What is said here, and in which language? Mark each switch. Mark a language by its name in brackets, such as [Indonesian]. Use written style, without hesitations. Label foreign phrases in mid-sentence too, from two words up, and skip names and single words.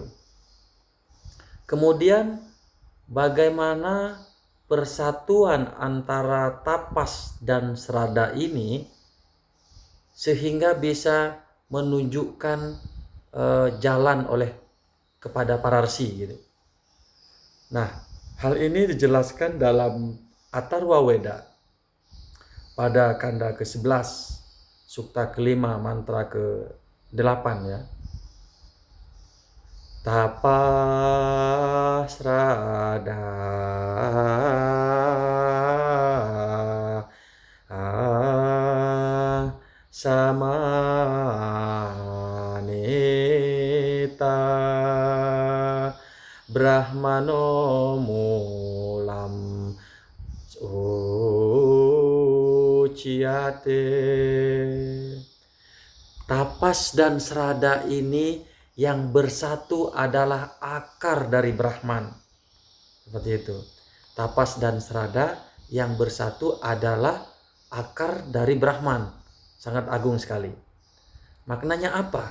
[Indonesian] Kemudian bagaimana persatuan antara tapas dan srada ini sehingga bisa menunjukkan jalan kepada para rsi gitu. Nah, hal ini dijelaskan dalam Atharva Veda pada kanda ke-11, sukta ke-5, mantra ke-8 ya. [Sanskrit] Tapa srada samanita brahmano mulam uciyate. [Indonesian] Tapas dan srada ini yang bersatu adalah akar dari Brahman. Seperti itu. Tapas dan srada yang bersatu adalah akar dari Brahman. Sangat agung sekali. Maknanya apa?